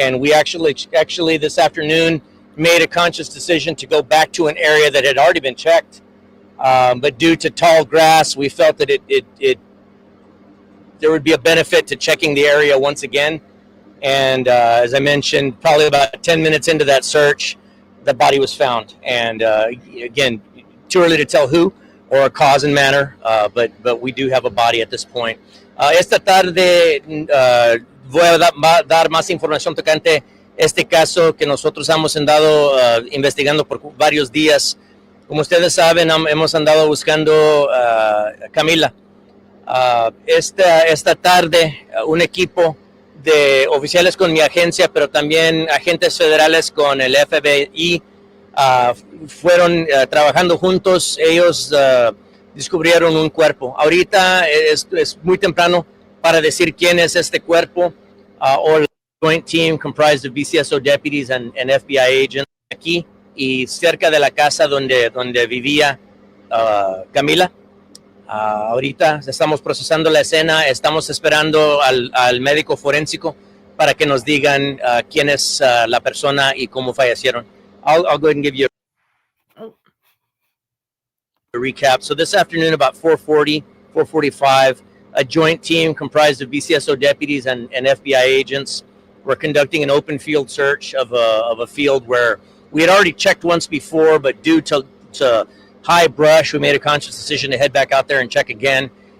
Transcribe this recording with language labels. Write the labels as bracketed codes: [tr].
[en] And we actually this afternoon made a conscious decision to go back to an area that had already been checked, but due to tall grass, we felt that there would be a benefit to checking the area once again. And as I mentioned, probably about 10 minutes into that search, the body was found. And again, too early to tell who or a cause and manner, but we do have a body at this point. [es] Esta tarde voy a dar más información tocante este caso que nosotros hemos andado investigando por varios días. Como ustedes saben, hemos andado buscando a Camila. Esta tarde, un equipo de oficiales con mi agencia, pero también agentes federales con el FBI, fueron trabajando juntos. Ellos descubrieron un cuerpo. Ahorita es muy temprano para decir quién es este cuerpo. [en] Or joint team comprised of BCSO deputies and FBI agents [es] aquí y cerca de la casa donde vivía Camila. Ahorita estamos procesando la escena, estamos esperando al médico forénsico para que nos digan quién es la persona y cómo fallecieron. [en] I'll go ahead and give you a recap. So this afternoon, about 4:40, 4:45, a joint team comprised of BCSO deputies and FBI agents were conducting an open field search of a field where we had already checked once before, but due to high brush, we made a conscious decision to head back out there and check again.